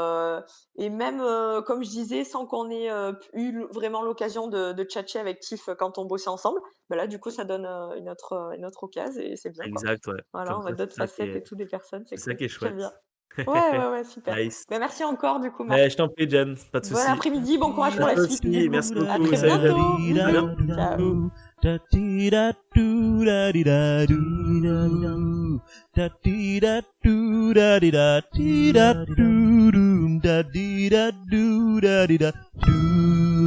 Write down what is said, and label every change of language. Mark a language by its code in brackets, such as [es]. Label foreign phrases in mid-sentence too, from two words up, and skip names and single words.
[fr] et même, comme je disais, sans qu'on ait, eu vraiment l'occasion de tchatcher avec Tiff, quand on bossait ensemble, bah, là, du coup, ça donne, une autre occasion et c'est bien, quoi. Exact, ouais. Voilà, Comme on voit ça, d'autres facettes et tout des personnes, c'est c'est ça cool. qui est J'aime chouette. bien. Ouais, ouais, ouais, super. Nice. Ben merci encore, du coup, Mais Marc. je t'en prie, Jen, pas de Bon souci. après-midi, bon courage À pour la toi suite. aussi, merci À beaucoup. très Salut, salut. bientôt. À Bisous. bientôt. Ciao. Da dee da do da dee da do da dee da do da dee da dee da do da dee da do da dee da do